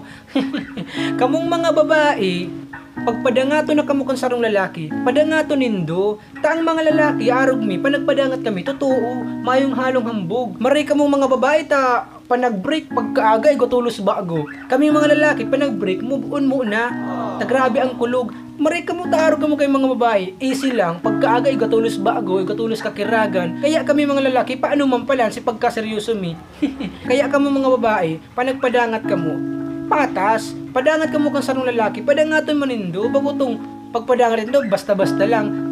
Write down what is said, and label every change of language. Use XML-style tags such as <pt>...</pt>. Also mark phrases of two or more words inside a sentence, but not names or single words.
<bik>Kamong mga babae, pagpadangato na kamo kang sarong lalaki, padangato nindo. Taang mga lalaki, arog mi, panagpadangat kami, totoo, mayong halong hambog. Maray kamong mga babae ta, panag-break, pagkaagay, gutulos bago. Kami mga lalaki, panag-break,</bik> <en>move on</en> <bik>muna. Tagrabe ang kulog. Maray kamo ta, arog kamo kay mga babae, easy lang, pagkaagay, gutulos bago, gutulos kakiragan. Kaya kami mga lalaki, paano man pala, si pagkaseryoso mi. Kaya kamo mga babae, panagpadangat kamo. Patas, padangat kamo kang sarong lalaki, padangaton manindo, bagutong pagpadangat nindo, basta-basta lang.</bik>